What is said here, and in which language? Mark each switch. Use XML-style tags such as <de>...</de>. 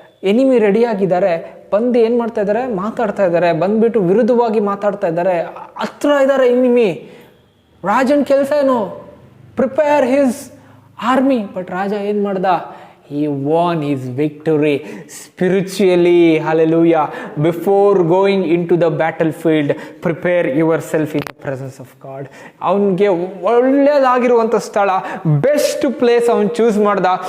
<kn>Enemy ready ಆಗಿದ್ದಾರೆ, ಬಂದು ಏನು ಮಾಡ್ತಾ ಇದ್ದಾರೆ, ಮಾತಾಡ್ತಾ ಇದ್ದಾರೆ, ಬಂದ್ಬಿಟ್ಟು ವಿರುದ್ಧವಾಗಿ ಮಾತಾಡ್ತಾ ಇದ್ದಾರೆ, ಹತ್ರ ಇದ್ದಾರೆ ಎನಿಮಿ. ರಾಜನ ಕೆಲಸ ಏನು,</kn> <en>Prepare his army. But</en> <kn>ರಾಜ ಏನು ಮಾಡ್ದ,</kn> <en>he won his victory spiritually. Hallelujah. Before going into the battlefield, prepare yourself in the presence of God.</en> <kn>ಅವನಿಗೆ ಒಳ್ಳೆಯದಾಗಿರುವಂಥ ಸ್ಥಳ, ಬೆಸ್ಟ್ ಪ್ಲೇಸ್ ಅವನು ಚೂಸ್ ಮಾಡ್ದ.</kn>